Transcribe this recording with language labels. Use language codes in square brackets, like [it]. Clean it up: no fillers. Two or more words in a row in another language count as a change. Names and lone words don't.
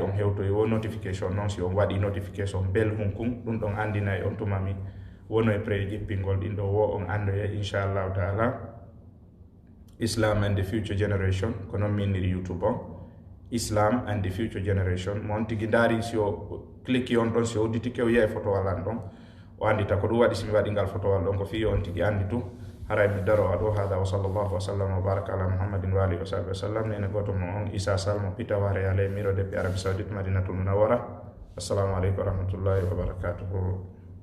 [ff] on hewtoyi wo notification noon si on waɗi notification bel hunkun ɗum ɗon andina e on tumami wono e pré jippingol ɗin ɗo wo on andoye [ar] إن شاء الله تعالى [ff] Islam and the Future Generation ko noon mi inniri YouTube on Islam and the Future Generation mon tigi ndaari si o clique on ɗon si o udditi kew yiya e photowal an ɗon o andita ko ɗum waɗi si mi waɗi ngal photowal ɗon ko fi on tigi andi tu haray mi daro aɗo hada [ar] وصلى الله وسلم وبارك على محمد وآله وصحبه وسلم [ff] nene goto mo on Isa Salmo pita ware ale miro depuis Arabie Saoudite Madinatul Munawwara [ar] السلام عليكم ورحمة الله وبركاته